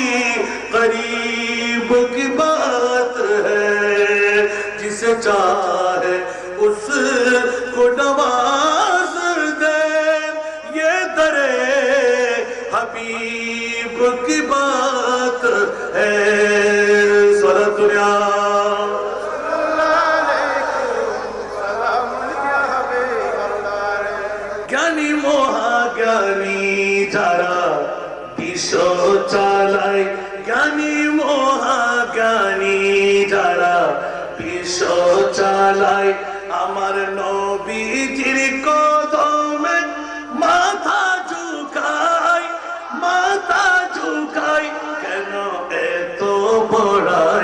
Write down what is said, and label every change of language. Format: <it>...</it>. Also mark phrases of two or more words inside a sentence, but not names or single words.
<ur>قریب کی بات ہے جسے چاہے اس کو نواز دے یہ در حبیب کی بات ہے سورہ دنیا</ur> <bn>জ্ঞানী মহা জ্ঞানী যারা বিশ্ব চালায় জ্ঞানী মহা জ্ঞানী যারা বিশ্ব চালায় আমার নবীজির কদমে মাথা ঝুঁকায় কেন এত বড়াই</bn>